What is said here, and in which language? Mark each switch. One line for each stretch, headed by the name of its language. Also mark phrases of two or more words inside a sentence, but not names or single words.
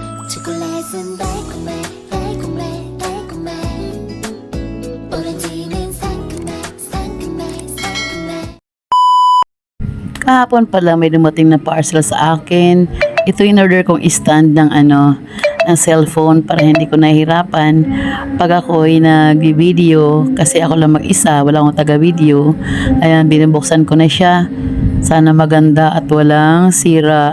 Korean: 초콜릿은 달콤해 달콤해 달콤해 오렌지는 상큼해 상큼해 상큼해.
Filipino: Kahapon pala may dumating na parcel sa akin. Ito in order kong
English: stand ng
Filipino: ng cellphone para hindi ko nahihirapan pag ako'y nag-video kasi ako lang mag-isa, wala akong taga-video. Ayan, binubuksan ko na siya. Sana maganda at walang sira.